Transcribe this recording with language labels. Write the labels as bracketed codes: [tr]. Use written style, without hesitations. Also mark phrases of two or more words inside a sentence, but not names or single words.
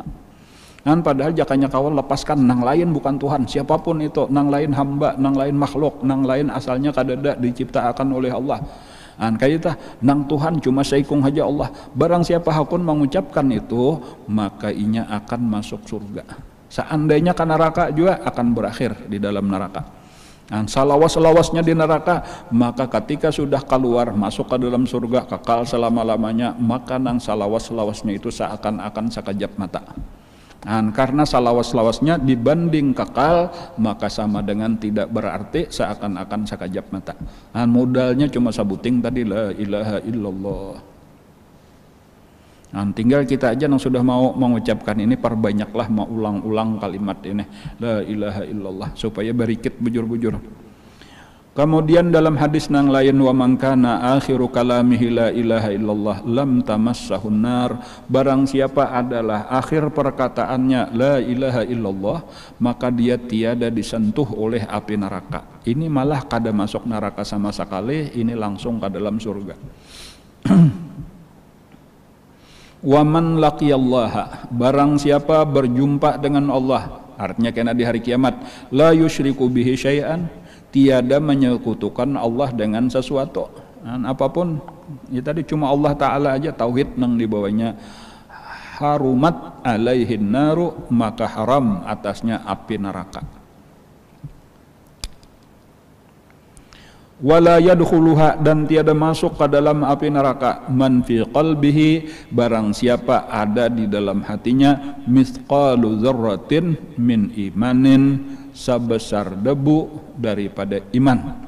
[bjn] Padahal jakanya kawal lepaskan nang lain bukan Tuhan, siapapun itu, nang lain hamba, nang lain makhluk, nang lain asalnya kadada diciptakan oleh Allah. Kaita nang Tuhan cuma saikung haja Allah. Barang siapa hakun mengucapkan itu, maka inya akan masuk surga. Seandainya ke neraka juga akan berakhir di dalam neraka. Nah, salawas-lawasnya di neraka, maka ketika sudah keluar masuk ke dalam surga kekal selama-lamanya, maka nang salawas-lawasnya itu seakan-akan sekejap mata. Nah, karena salawas-lawasnya dibanding kekal, maka sama dengan tidak berarti seakan-akan sekejap mata. Nah, modalnya cuma sabuting tadi [ar] لا إله إلا الله. [bjn] Nah, tinggal kita aja yang sudah mau mengucapkan ini, perbanyaklah mau ulang-ulang kalimat ini [ar] لا إله إلا الله [bjn] supaya berikit bujur-bujur. Kemudian dalam hadis nang lain, [ar] ومن كان آخر كلامه لا إله إلا الله لم تمسه النار, [id] barang siapa adalah akhir perkataannya [ar] لا إله إلا الله, [id] maka dia tiada disentuh oleh api neraka. [bjn] Ini malah kada masuk neraka sama sekali, ini langsung ke dalam surga. [ar] ومن لقي الله, [id] barang siapa berjumpa dengan Allah, artinya kena di hari kiamat, [ar] لا يشرك به شيئا, [id] tiada menyekutukan Allah dengan sesuatu. [bjn] Dan apapun, ya tadi cuma Allah Ta'ala aja tauhid nang dibawanya. [ar] حرمت عليه النار, [id] maka haram atasnya api neraka. [ar] ولا يدخلها, [id] dan tiada masuk ke dalam api neraka, [ar] من في قلبه, [id] barang siapa ada di dalam hatinya [ar] مثقال ذرة من إيمان, [id] sebesar debu daripada iman.